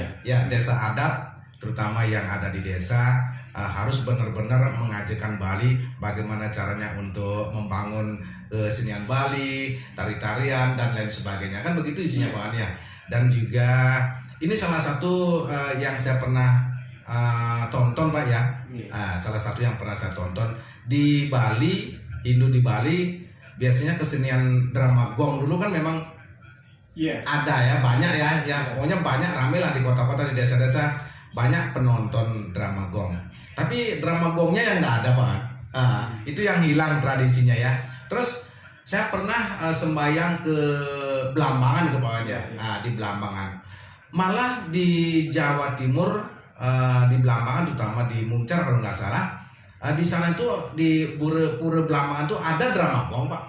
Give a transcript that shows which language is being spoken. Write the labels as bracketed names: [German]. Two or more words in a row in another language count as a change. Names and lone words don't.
[Indonesian] Ya, desa adat terutama yang ada di desa harus benar-benar mengajarkan Bali bagaimana caranya untuk membangun kesenian Bali, tari-tarian dan lain sebagainya. Kan begitu isinya Pak ya. Dan juga ini salah satu yang saya pernah tonton Pak ya. Salah satu yang pernah saya tonton di Bali, Hindu di Bali. Biasanya kesenian drama gong dulu kan memang ada ya, banyak ya pokoknya banyak, rame lah di kota-kota, di desa-desa banyak penonton drama gong. Tapi drama gongnya yang nggak ada Pak. Itu yang hilang tradisinya ya. Terus saya pernah sembayang ke Blambangan itu Pak ya. Di Blambangan. Malah di Jawa Timur, di Blambangan terutama di Muncar kalau nggak salah. Di sana itu di Pura Blambangan itu ada drama gong Pak.